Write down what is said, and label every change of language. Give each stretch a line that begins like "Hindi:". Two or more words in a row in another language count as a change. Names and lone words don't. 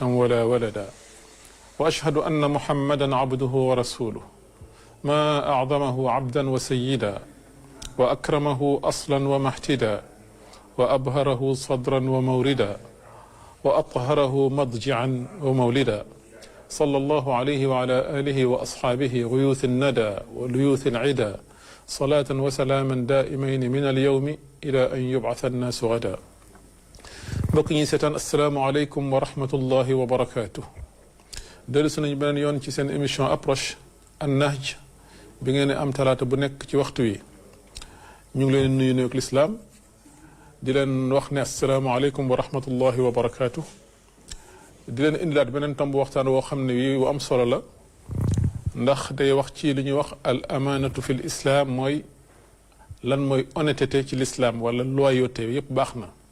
Arabic: ولا ولدا وأشهد أن محمدا عبده ورسوله ما أعظمه عبدا وسيدا وأكرمه أصلا ومحتدا وأبهره صدرا وموردا وأطهره مضجعا ومولدا صلى الله عليه وعلى آله وأصحابه غيوث الندى وليوث العدا صلاة وسلاما دائمين من اليوم إلى أن يبعث الناس غدا بقي ستان السلام عليكم ورحمة الله وبركاته درسنا بنان يون
Wolof: ci seen émission approche an-nahj bi ngeen am talaata bu nekk ci waxtu wi ñu ngi leen nuyu nuyu l'islam di leen wax ne
Arabic: السلام عليكم ورحمة الله وبركاته
Wolof: di leen indilaat beneen tomb waxtaan woo xam ne wi wu am solo la ndax day wax ci li ñuy wax
Arabic: الأمانة في الإسلام
Wolof: mooy lan mooy honnêteté ci l'islam wala loyauté yépp baax na